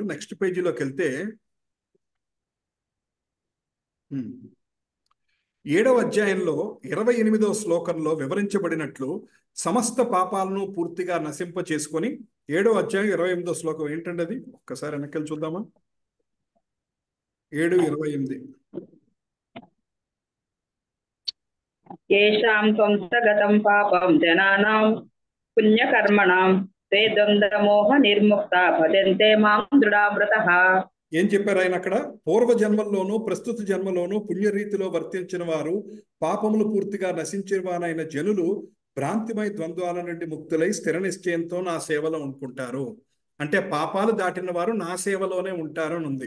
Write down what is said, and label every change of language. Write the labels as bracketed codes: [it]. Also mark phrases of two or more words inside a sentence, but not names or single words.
[te] నెక్స్ట్ పేజీలోకి వెళ్తే 7వ అధ్యాయంలో 28వ శ్లోకంలో వివరించబడినట్లు సమస్త పాపాలను పూర్తిగా నశింప చేసుకొని 7వ అధ్యాయం 28వ శ్లోకం ఏంటండి అది? ఒక్కసారి వెనక్కి చూద్దామా? 7:28. [sa] येषां त्वंसगतं पापं जनानां पुण्यकर्मणां ते द्वन्द्वमोह निर्मुक्ता भजन्ते मां दृढव्रतः. [te] ఏం చెప్పారు ఆయన అక్కడ? పూర్వ జన్మల్లోనూ ప్రస్తుత జన్మలోనూ పుణ్యరీతిలో వర్తించిన వారు, పాపములు పూర్తిగా నశించిన వారైన జనులు భ్రాంతిమయ ద్వంద్వాల నుండి ముక్తులై స్థిర నిశ్చయంతో నా సేవలో ఉంటుంటారు. అంటే పాపాలు దాటిన వారు నా సేవలోనే ఉంటారు అని ఉంది.